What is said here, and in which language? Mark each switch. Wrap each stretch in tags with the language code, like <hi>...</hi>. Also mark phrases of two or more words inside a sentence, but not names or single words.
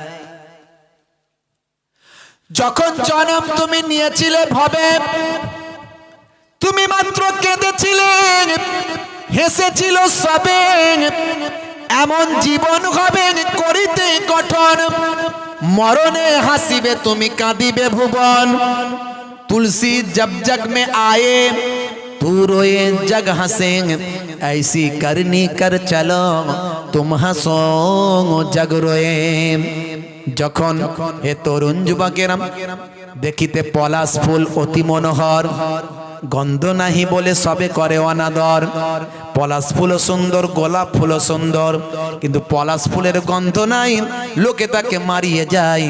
<bn>যখন জন্ম তুমি নিয়েছিলে ভবে, তুমি মাত্র কেঁদেছিলে, হেসেছিল সবে, এমন জীবন হবে করিতে গঠন, মরণে হাসিবে তুমি কাঁদিবে ভুবন।</bn> <hi>तुलसी जब जग में आए तू रोए जग हंसे, ऐसी करनी कर चलो तुम हंसो जग रोए।</hi> <bn>যখন হে তরুণ যুবকেরা দেখিতে পলাশ ফুল অতি মনোহর, গন্ধ নাহি বলে সবে করে অনাদর। পলাশ ফুলও সুন্দর, গোলাপ ফুলও সুন্দর, কিন্তু পলাশ ফুলের গন্ধ নাই, লোকে তাকে মারিয়ে যায়।</bn>